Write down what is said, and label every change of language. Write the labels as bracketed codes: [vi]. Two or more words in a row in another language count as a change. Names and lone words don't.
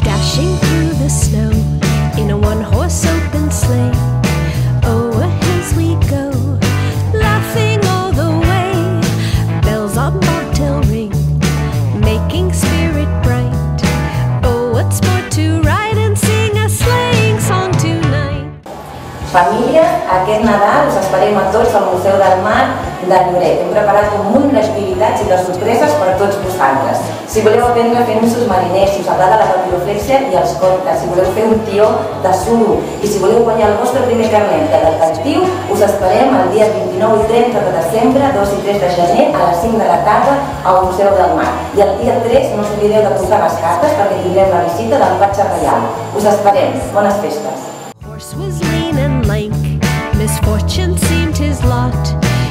[en] dashing through the snow in a one-horse open sleigh. O'er hills we go, laughing all the way. Bells on bobtail ring, making spirit bright. Oh, what sport to ride and sing a sleighing song tonight. [ca] Família, aquest Nadal us esperem a tots al Museu del Mar de Lloret. Hem preparat un munt d'activitats i de sorpreses per a tots vosaltres. Si voleu aprendre a fer nussos mariners, si us agrada la papiroflèxia i els contes, si voleu fer un tió de suro i si voleu guanyar el vostre primer carnet de detectiu, us esperem el dia 29 i 30 de desembre, 2 i 3 de gener a les 5 de la tarda al Museu del Mar. I el dia 3 no us oblideu de portar les cartes perquè tindrem la visita del Patge Reial. Us esperem. Bones festes. [en] Horse was lean and lank, misfortune seemed his lot.